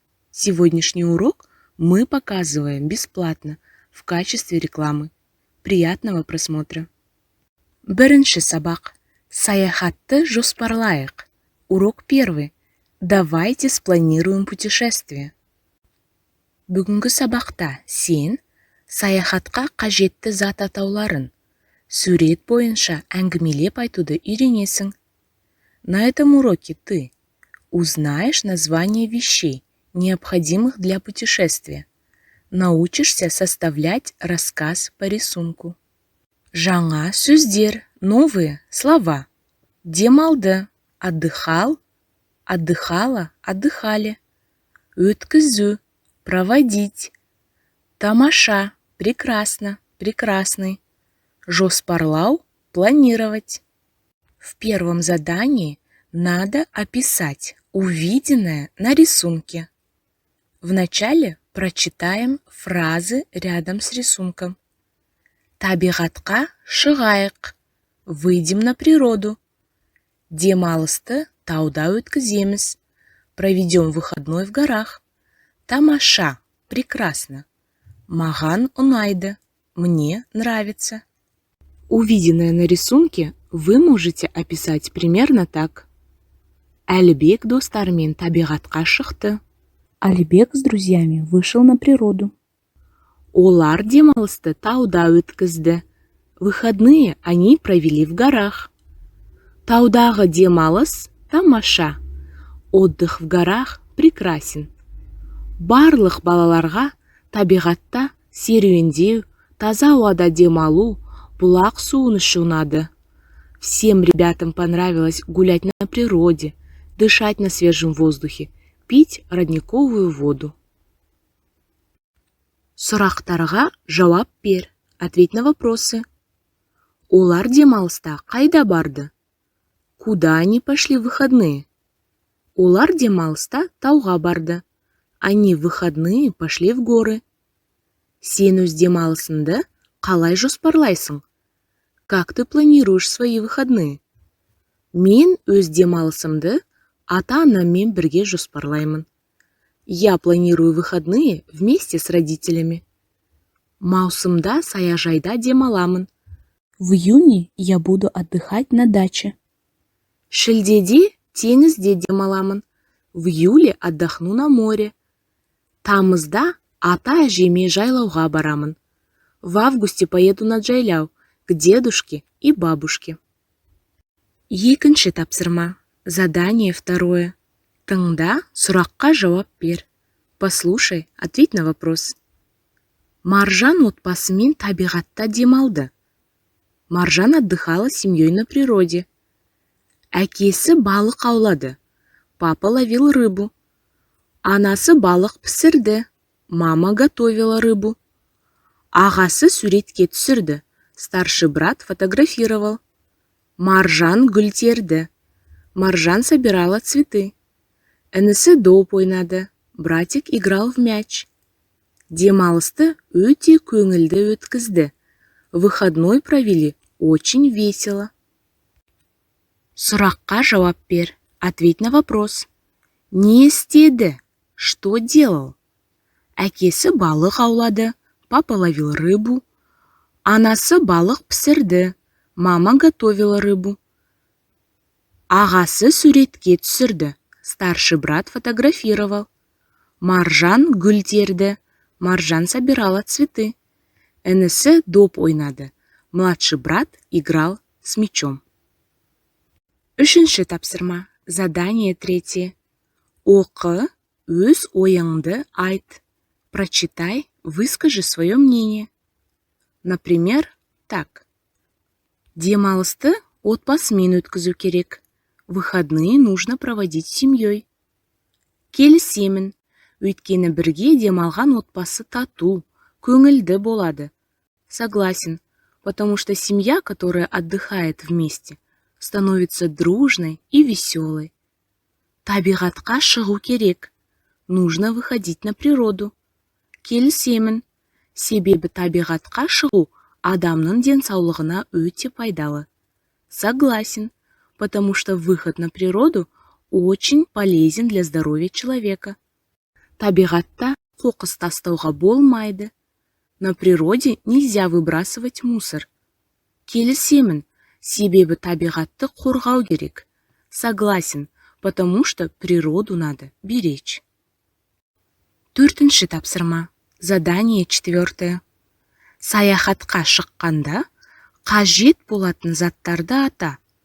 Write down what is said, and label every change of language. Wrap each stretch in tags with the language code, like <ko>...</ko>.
<ru>Сегодняшний урок мы показываем бесплатно в качестве рекламы. Приятного просмотра!</ru> <kk>Бірінші сабақ. Саяхатты жоспарлайық.</kk> <ru>Урок 1. Давайте спланируем путешествие.</ru> <kk>Бүгінгі сабақта сен саяхатқа қажетті зат атауларын сурет бойынша әңгімелеп айтуды үйренесің.</kk> <ru>На этом уроке ты узнаешь название вещей, необходимых для путешествия. Научишься составлять рассказ по рисунку.</ru> <kk>Жаңа сөздер,</kk> <ru>новые слова.</ru> <kk>Демалды,</kk> <ru>отдыхал, отдыхала, отдыхали.</ru> <kk>Өткізу,</kk> <ru>проводить.</ru> <kk>Тамаша,</kk> <ru>прекрасно, прекрасный.</ru> <kk>Жоспарлау,</kk> <ru>планировать. В первом задании надо описать увиденное на рисунке. Вначале прочитаем фразы рядом с рисунком.</ru> <kk>Табиғатқа шығайық.</kk> <ru>Выйдем на природу.</ru> <kk>Демалысты тауда өткіземіз.</kk> <ru>Проведем выходной в горах.</ru> <kk>Тамаша.</kk> <ru>Прекрасно.</ru> <kk>Маған ұнайды.</kk> <ru>Мне нравится. Увиденное на рисунке вы можете описать примерно так.</ru> <kk>Әлібек достарымен табиғатқа шықты.</kk> <ru>Алибек с друзьями вышел на природу.</ru> <kk>Олар демалысты тауда өткізді.</kk> <ru>Выходные они провели в горах.</ru> <kk>Таудағы демалыс тамаша.</kk> <ru>Отдых в горах прекрасен.</ru> <kk>Барлық балаларға табиғатта серуендеу, таза ауада демалу, бұлақ суын ішу ұнады.</kk> <ru>Всем ребятам понравилось гулять на природе, дышать на свежем воздухе, пить родниковую воду.</ru> <kk>Сұрақтарға жауап бер.</kk> <ru>Ответь на вопросы.</ru> <kk>Олар демалыста қайда барды?</kk> <ru>Куда они пошли в выходные?</ru> <kk>Олар демалыста тауға барды.</kk> <ru>Они в выходные пошли в горы.</ru> <kk>Сен өз демалысыңды қалай жоспарлайсың?</kk> <ru>Как ты планируешь свои выходные?</ru> <kk>Мен өз демалысымды ата-анаммен бірге жоспарлаймын.</kk> <ru>Я планирую выходные вместе с родителями.</ru> <kk>Маусымда саяжайда демаламын.</kk> <ru>В июне я буду отдыхать на даче.</ru> <kk>Шілдеде теңізде демаламын.</kk> <ru>В июле отдохну на море.</ru> <kk>Тамызда ата-әжеме жайлауға барамын.</kk> <ru>В августе поеду на жайлау к дедушке и бабушке.</ru> <kk>Екінші тапсырма.</kk> <ru>Задание 2.</ru> <kk>Тыңда, сұраққа жауап бер.</kk> <ru>Послушай, ответь на вопрос.</ru> <kk>Маржан отбасымен табиғатта демалды.</kk> <ru>Маржан отдыхала с семьей на природе.</ru> <kk>Әкесі балық аулады.</kk> <ru>Папа ловил рыбу.</ru> <kk>Анасы балық пісірді.</kk> <ru>Мама готовила рыбу.</ru> <kk>Ағасы суретке түсірді.</kk> <ru>Старший брат фотографировал.</ru> <kk>Маржан гүл терді.</kk> <ru>Маржан собирала цветы.</ru> <kk>Інісі доп ойнады.</kk> <ru>Братик играл в мяч.</ru> <kk>Демалысты өте көңілді өткізді.</kk> <ru>Выходной провели очень весело.</ru> <kk>Сұраққа жауап бер.</kk> <ru>Ответь на вопрос.</ru> <kk>Не істеді?</kk> <ru>Что делал?</ru> <kk>Әкесі балық аулады.</kk> <ru>Папа ловил рыбу.</ru> <kk>Анасы балық пісірді.</kk> <ru>Мама готовила рыбу.</ru> <kk>Ағасы суретке түсірді.</kk> <ru>Старший брат фотографировал.</ru> <kk>Маржан гүл терді.</kk> <ru>Маржан собирала цветы.</ru> <kk>Інісі доп ойнады.</kk> <ru>Младший брат играл с мячом.</ru> <kk>Үшінші тапсырма.</kk> <ru>Задание 3.</ru> <kk>Оқы, өз ойыңды айт.</kk> <ru>Прочитай, выскажи свое мнение. Например, так.</ru> <kk>Демалысты отбасымен өткізу керек.</kk> <ru>Выходные нужно проводить с семьей.</ru> <kk>Келісемін. Өйткені бірге демалған отбасы тату, көңілді болады.</kk> <ru>Согласен. потому что семья, которая отдыхает вместе, становится дружной и веселой.</ru> <kk>Табиғатқа шығу керек.</kk> <ru>Нужно выходить на природу.</ru> <kk>Келісемін. Себебі табиғатқа шығу адамның денсаулығына өте пайдалы.</kk> <ru>Согласен, потому что выход на природу очень полезен для здоровья человека.</ru> <kk>Табиғатта қоқыс тастауға болмайды.</kk> <ru>На природе нельзя выбрасывать мусор.</ru> <kk>Келісемін, себебі табиғатты қорғау керек.</kk> <ru>Согласен, потому что природу надо беречь.</ru> <kk>Төртінші тапсырма.</kk> <ru>Задание 4.</ru> <kk>Саяхатқа шыққанда қажет болатын заттарды ата.</kk>